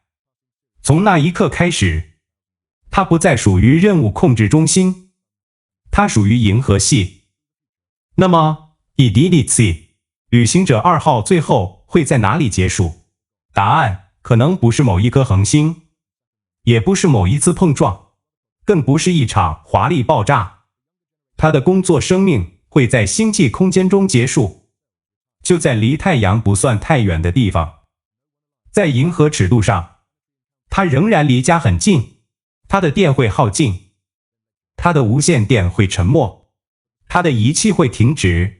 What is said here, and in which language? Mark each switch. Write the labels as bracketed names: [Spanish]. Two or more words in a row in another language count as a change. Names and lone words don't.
[Chinese] 從那一刻開始，它不再屬於任務控制中心，它屬於銀河系。那麼，旅行者2號最後會在哪裡結束？答案可能不是某一顆恆星，也不是某一次碰撞，更不是一場華麗爆炸。他的工作生命會在星際空間中結束，就在離太陽不算太遠的地方。在銀河尺度上，他仍然離家很近，他的電會耗盡，他的無線電會沉沒，他的儀器會停止。